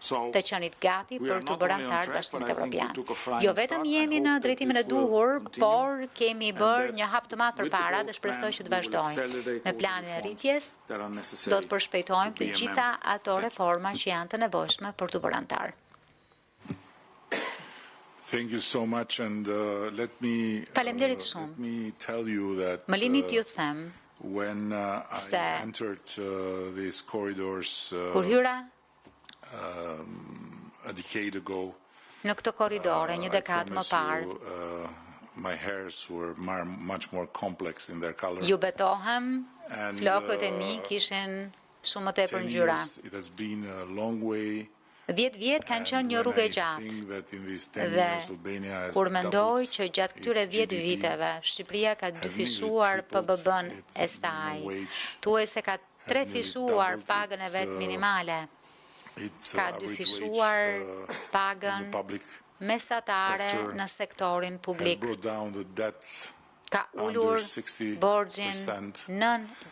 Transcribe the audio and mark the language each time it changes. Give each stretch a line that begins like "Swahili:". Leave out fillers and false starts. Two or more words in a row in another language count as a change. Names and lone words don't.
Albanian: të qenit gati për të bërë antar të Bashkimit Evropian. Jo vetëm jemi në drejtimin e duhur, por kemi bërë një hap të madh përpara dhe shpresoj që të vazhdojmë. Me planin e rritjes do të përshpejtojmë të gjitha ato reforma që janë të nevojshme për të bërë antar.
English: Thank you so much and
Albanian: Faleminderit shumë. Më lini t'ju them
English: when
Albanian: se
English: I entered these corridors
Albanian: kur hyra
English: a decade ago,
Albanian: në këtë korridore një dekadë më parë,
English: my hairs were much more complex in their color.
Albanian: ju betohem, flokët e mi kishin shumë më tepër 10 ngjyra.
English: years, it has been a long way.
Albanian: 10 vjet kanë qenë një rrugë e gjatë. Dhe kur mendoj që gjatë këtyre 10 viteve Shqipëria ka dyfishuar PBB-n e saj, thuajse ka trefishuar pagën e vet minimale, ka dyfishuar pagën mesatare në sektorin publik, ka ulur borxhin nën